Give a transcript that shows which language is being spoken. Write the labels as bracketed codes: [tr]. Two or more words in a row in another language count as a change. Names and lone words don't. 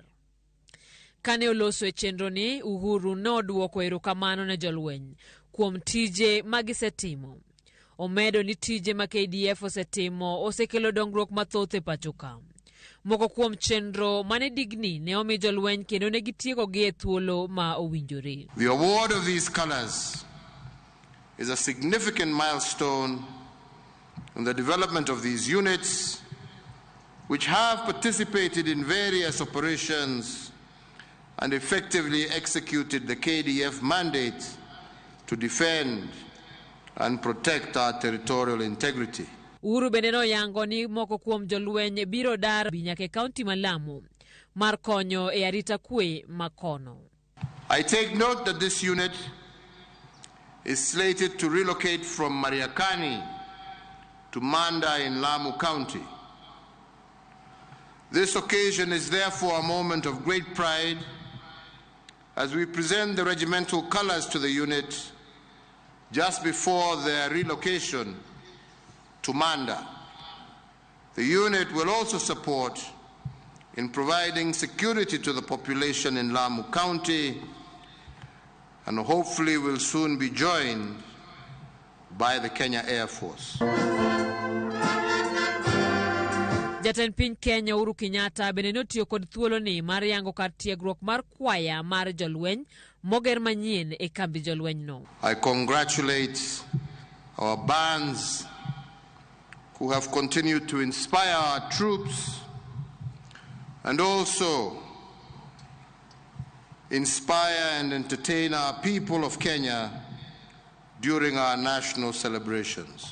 [luo] Kane oloso e chenro ni, Uhuru noduoko erokamano ne jolweny kuom tije magisetimo. Omedo ni tije ma KDF osetimo osekelo dongruok mathoth e pachoka. Moko kuom chenro mane digni ne omi jolweny kendo ne gitieko gi e thuolo ma owinjore. [en] The award of these colors is a significant milestone in the development of these units, which have participated in various operations and effectively executed the KDF mandate to defend and protect our territorial integrity. [luo] Uhuru bende noyango ni moko kuom jolweny biro dar nyaka kaunti ma Lamu mar konyo e arita kwe makono. [en] I take note that this unit is slated to relocate from Mariakani to Manda in Lamu County. This occasion is therefore a moment of great pride as we present the regimental colors to the unit just before their relocation to Manda. The unit will also support in providing security to the population in Lamu County and hopefully will soon be joined by the Kenya Air Force. [luo] Jatend piny Kenya Uhuru Kenyatta bende notiyo kod thuolo ni mar yango kar tiegruok mar kwaya mar jolweny moger manyien e kambi jolweny no. [en] I congratulate our bands who have continued to inspire our troops and also inspire and entertain our people of Kenya during our national celebrations.